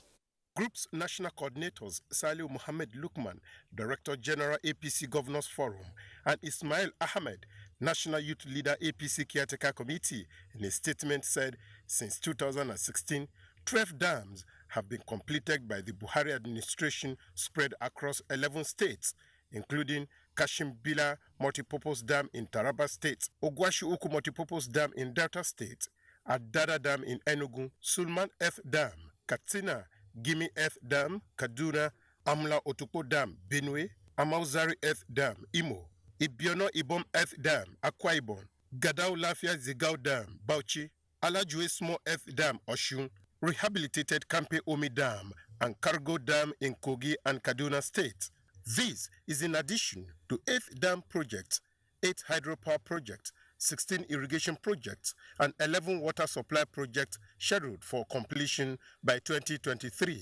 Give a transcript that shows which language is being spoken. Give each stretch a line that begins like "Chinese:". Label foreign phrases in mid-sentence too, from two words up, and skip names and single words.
English: Group's national coordinators Saliu Mohammed Lukman, Director General APC Governors Forum, and Ismail Ahmed, National Youth Leader APC Caretaker Committee, in a statement said since 2016, 12 dams have been completed by the Buhari administration spread across 11 states, including Kashimbila Multipurpose Dam in Taraba State, Ogwashiuku Multipurpose Dam in Delta State, Adada Dam in Enugu, Sulman Earth Dam, Katsina, Gimi Earth Dam, Kaduna, Amla Otupo Dam, Benue, Amauzari Earth Dam, Imo, Ibiono Ibom Earth Dam, Akwa Ibom, Gadao Lafia Zigao Dam, Bauchi, Alajue Small Earth Dam, Oshun, rehabilitated Kampe Omi Dam, and Cargo Dam in Kogi and Kaduna State. This is in addition to 8 dam projects, 8 hydropower projects, 16 irrigation projects, and 11 water supply projects scheduled for completion by 2023.